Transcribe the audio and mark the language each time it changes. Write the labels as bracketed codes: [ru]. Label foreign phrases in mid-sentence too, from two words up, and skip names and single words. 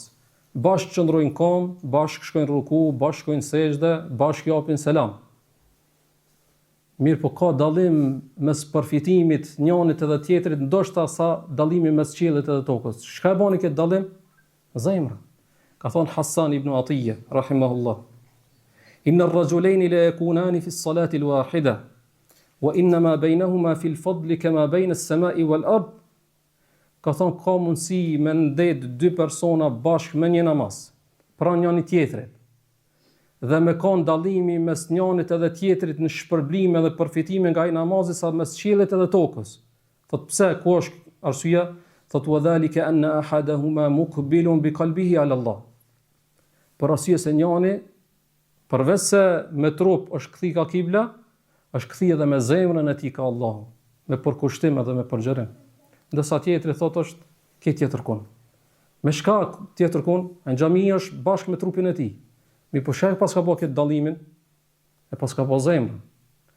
[sq] Bashkë qëndrojnë kom, bashkë shkojnë ruku, bashkë shkojnë sejdë, bashkë japin selam. Mirë po ka dallim mes përfitimit njënit edhe tjetrit, ndoshta sa dallimi mes qiellit edhe tokës. Çka e bani këtë dallim? Zemra. Ka thonë [ar] Hasan ibn Atiyya rahimahullah, إن الرجلين ليكونان في الصلاة الواحدة وإن ما بينهما في الفضل كما بين السماء والأرض. [sq] Ka thonë ka mundësi me ndet dy persona bashkë me një namaz, pranë njëri tjetrit. Dhe me kanë dallimi mes njënit edhe tjetrit në shpërblime dhe përfitime nga ai namazi sa mes qiellit edhe tokës. Thot pse, ku është arsyeja? [ar] Thot وذلك أن أحدهما مقبل بقلبه على الله. [sq] Për arsye se njëri përveç se me trup është kthi ka kibla, është kthi edhe me zemrën e tij ka Allahu, me përkushtim edhe me përgjërim. Ndërsa tjetri thot është ke tjetër kun. Me shka tjetër kun? Në xhami është bashkë me trupin e tij. Mi po shek pas ka bo këtë dallimin, e pas ka bo zemrën.